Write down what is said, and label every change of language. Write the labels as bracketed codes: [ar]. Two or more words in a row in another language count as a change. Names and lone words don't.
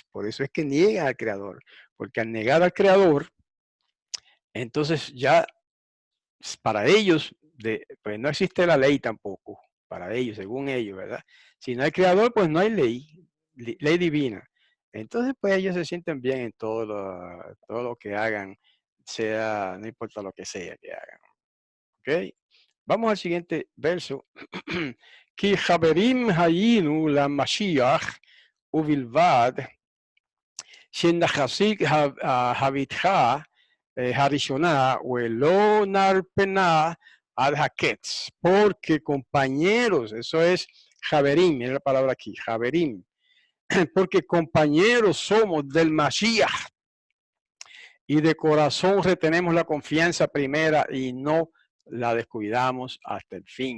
[es] Por eso es que niegan al Creador, porque al negar al Creador, entonces ya para ellos, pues no existe la ley tampoco, para ellos, según ellos, ¿verdad? Si no hay Creador, pues no hay ley, ley divina. Entonces, pues ellos se sienten bien en todo lo que hagan, sea, no importa lo que sea que hagan. ¿Ok? Vamos al siguiente verso. [he] כי חברים היינו למשיח ובלבד שנחזיק הביטחה הראשונה ולא נרפנה ad הקץ. [es] Porque compañeros, eso es Javerim, mira la palabra aquí, Javerim. Porque compañeros somos del Mashiach y de corazón retenemos la confianza primera y no la descuidamos hasta el fin.